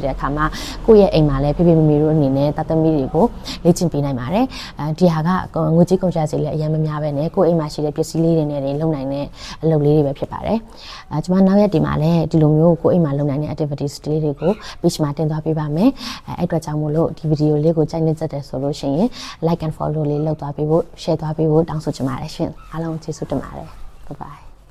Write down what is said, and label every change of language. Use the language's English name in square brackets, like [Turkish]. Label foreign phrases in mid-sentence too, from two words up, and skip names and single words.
[Burmese] တဲ့အခါမှာကိုယ့်ရဲ့အိမ်မှာလည်းဖေဖေမေမေတို့အနေနဲ့တသမီတွေကိုလေ့ကျင့်ပေးနိုင်ပါတယ်ဒီဟာကငွေကြေးကုန်ကျစရိတ်လည်းအရင်မများပဲနဲ့ကိုယ့်အိမ်မှာရှိတဲ့ပစ္စည်းလေးတွေနဲ့လုပ်နိုင်တဲ့အလုပ်လေးတွေပဲဖြစ်ပါတယ်ကျမနောက်ရက်ဒီမှာလည်းဒီလိုမျိုးကိုယ့်အိမ်မှာလုပ်နိုင်တဲ့ activities တွေကို page မှာတင်သွားပေးပါမယ်အဲ့အတွက်ကြောင့်မို့လို့ဒီဗီဒီယိုလေးကိုကြိုက်နေကြတယ်ဆိုလို့ရှိရင် [English] like and follow [Burmese] လေးလုပ်သွားပေးဖို့ share သွားပေးဖို့တောင်းဆိုချင်ပါတယ်ရှင်အားလုံးကျေးဇူးတင်ပါတယ် [English] bye bye